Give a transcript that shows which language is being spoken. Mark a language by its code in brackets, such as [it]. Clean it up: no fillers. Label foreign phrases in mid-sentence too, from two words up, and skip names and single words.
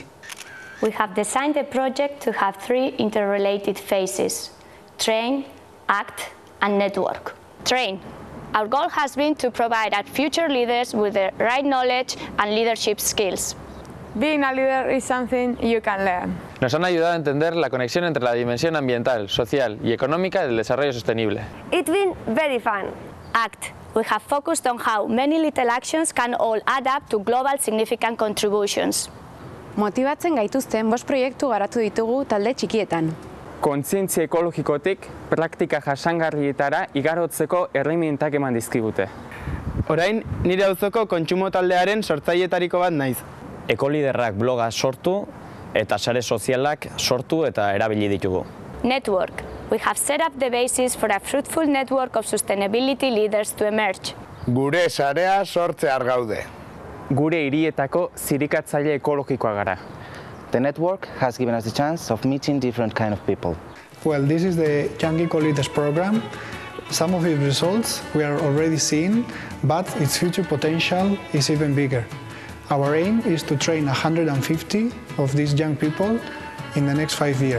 [en] We have designed the project to have 3 interrelated phases: train, act, and network. Train. Our goal has been to provide our future leaders with the right knowledge and leadership skills. Being a leader is something you can learn. [es] Nos han ayudado a entender la conexión entre la dimensión ambiental, social y económica del desarrollo sostenible. [en] It's been very fun. Act. We have focused on how many little actions can all add up to global significant contributions. [eu] Motibatzen gaituzten 5 proiektu garatu ditugu talde txikietan. Kontzientzia ekologikotik praktika jasangarrietara igarotzeko erremintak eman dizkigute. Orain, nire auzoko kontsumo taldearen sortzaileetariko bat naiz. Ekoliderrak bloga sortu eta sare sozialak sortu eta erabili ditugu. [en] Network. We have set up the basis for a fruitful network of sustainability leaders to emerge. [eu] Gure sarea sortzear gaude. Gure hirietako zirikatzaile ekologikoa gara. [en] The network has given us the chance of meeting different kind of people. Well, this is the Young Eco-Leaders program. Some of its results we are already seeing, but its future potential is even bigger. Our aim is to train 150 of these young people in the next 5 years.